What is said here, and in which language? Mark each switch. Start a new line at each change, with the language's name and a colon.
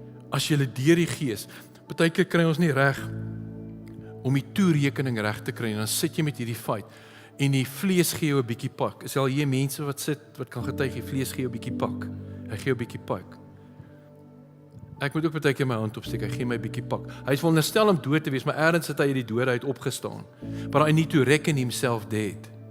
Afrikaans: As jy deur die Gees, partykeer kry ons nie reg om die toerekening reg te kry en dan sit jy met hierdie fight en die vlees gee jou 'n bietjie pak. Is al hier mense wat sit wat kan getuig, die vlees gee jou 'n bietjie pak. Hy gee jou 'n bietjie pak. Ek moet ook partykeer my hand opsteek, hy gee my 'n bietjie pak. Hy is veronderstel om dood te wees, maar eerds het hy uit die dood uit opgestaan.
English: But I need to reckon himself dead.